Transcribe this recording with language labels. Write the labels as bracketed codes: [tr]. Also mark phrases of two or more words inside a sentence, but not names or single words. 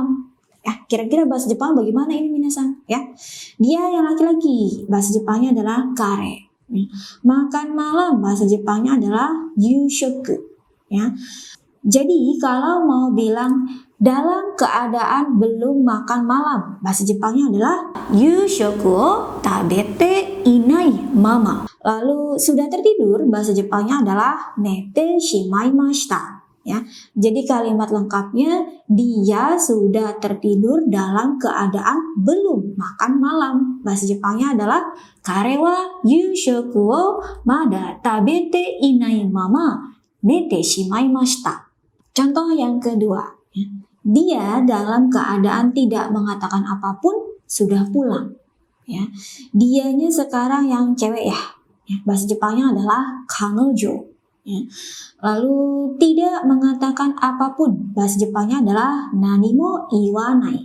[id] Ya, kira-kira bahasa Jepang bagaimana ini minasan? Ya, dia yang laki-laki, bahasa Jepangnya adalah kare. Ya. Makan malam, bahasa Jepangnya adalah yushoku. Ya. Jadi kalau mau bilang dalam keadaan belum makan malam, bahasa Jepangnya adalah [ja] 夕食を食べていないまま. [id] Lalu sudah tertidur, bahasa Jepangnya adalah [ja] 寝てしまいました. [id] Ya, jadi kalimat lengkapnya dia sudah tertidur dalam keadaan belum makan malam. Bahasa Jepangnya adalah [ja] 彼は夕食をまだ食べていないまま寝てしまいました. [id] Contoh yang kedua, dia dalam keadaan tidak mengatakan apapun sudah pulang. Ya, dianya sekarang yang cewek ya. Bahasa Jepangnya adalah kanojo. Ya. Lalu tidak mengatakan apapun, bahasa Jepangnya adalah [ja] 何も言わない.